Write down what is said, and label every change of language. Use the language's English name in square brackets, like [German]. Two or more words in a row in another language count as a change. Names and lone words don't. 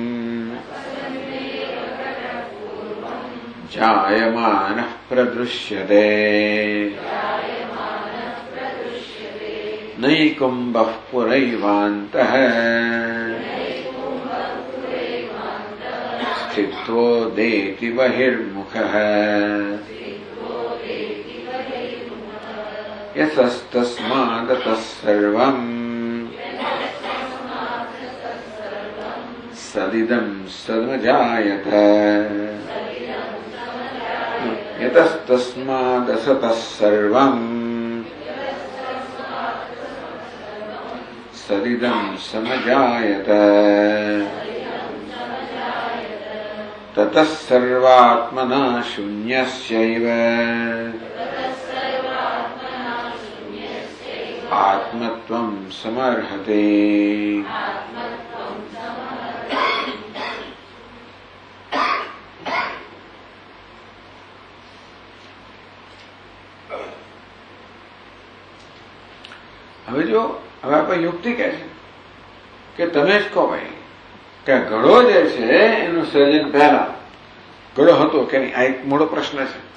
[Sanskrit] જાયમાનઃ પ્રદૃશ્યતે નૈકુંભઃ પુરૈવાन्तઃ સ્થિત્વોદેતિ બહિર્મુખઃ યતस्तस्मादतः सर्वम् सदिदं सदजायत यतस्तस्मादसतः सर्वम् सदिदं समजायत ततः सर्वात्मना शून्यस्यैव आत्मत्वं समर्हते. [Gujarati] હવે જો હવે આપણે યુક્તિ કહે છે કે તમે જ કહો ભાઈ કે ઘડો જે છે એનું સર્જન પહેલા ઘડો હતો કે નહીં, આ એક મોટો પ્રશ્ન છે.